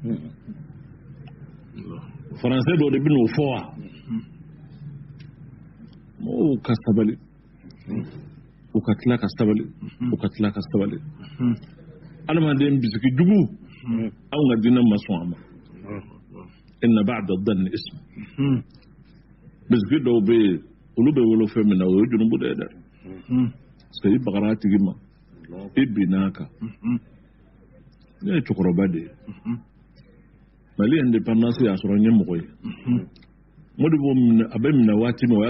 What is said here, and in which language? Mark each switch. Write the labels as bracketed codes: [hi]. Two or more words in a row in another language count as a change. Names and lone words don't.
[bm] faransɛ dɔ de bɛ n'o fɔ wa o ka sabali o ka tila ka sabali o ka tila ka sabali adamaden bisiki jugu anw ka diinɛ ma sɔn a ma [ar] إن بعض الظن إثم [bm] bisiki dɔw bɛ yen olu bɛ wolo fɛn min na o ye junubu de ye dɛ [fr] parce que [bm] i bagara a tigi ma i binna a kan ne ye cɛkɔrɔba de ye Mali indépendance y'a sɔrɔ n ye mɔgɔ ye Modibo a bɛ minɛ waati min o y'a